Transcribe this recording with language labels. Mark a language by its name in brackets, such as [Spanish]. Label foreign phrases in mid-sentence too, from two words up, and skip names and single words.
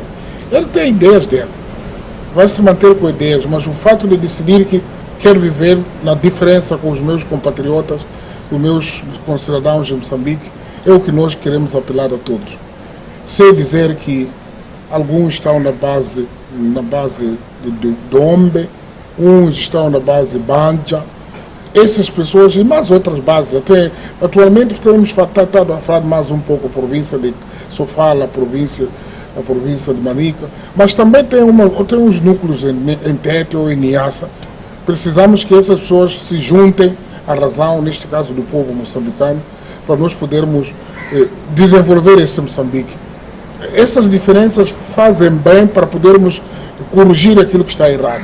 [Portuguese] Ele tem ideias dele, vai se manter com ideias, mas o fato de decidir que quer viver na diferença com os meus compatriotas, os meus concidadãos de Moçambique, é o que nós queremos apelar a todos. Sei dizer que alguns estão na base de Dombe, uns estão na base Banja, essas pessoas e mais outras bases. Até atualmente temos estado a falar mais um pouco a província de Sofala, a província de Manica, mas também tem uns núcleos em Tete ou em Niassa. Precisamos que essas pessoas se juntem à razão, neste caso do povo moçambicano, para nós podermos desenvolver esse Moçambique. Essas diferenças fazem bem para podermos corrigir aquilo que está errado.